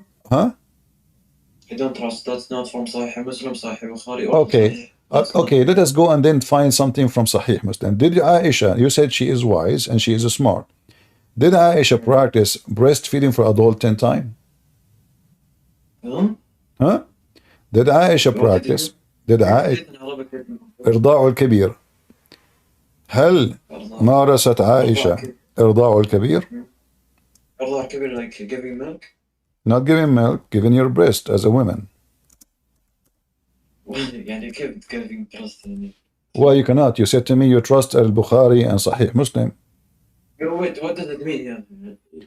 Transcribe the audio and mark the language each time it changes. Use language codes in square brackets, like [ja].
[en] I don't trust. That's not from Sahih Muslim, Sahih Bukhari. Okay. Let us go and then find something from Sahih Muslim. Did Aisha? You said she is wise and she is smart. Did Aisha practice breastfeeding for adult 10 times? Did Aisha practice? Did Aisha [ar] إرضاع الكبير؟ هل مارست عائشة إرضاع الكبير؟ إرضاع الكبير, [en] like giving milk? Not giving milk, giving your breast as a woman. [ar] يعني كيف [en] giving breast? Why you cannot? You said to me you trust al-Bukhari and Sahih Muslim. Wait, what does it mean?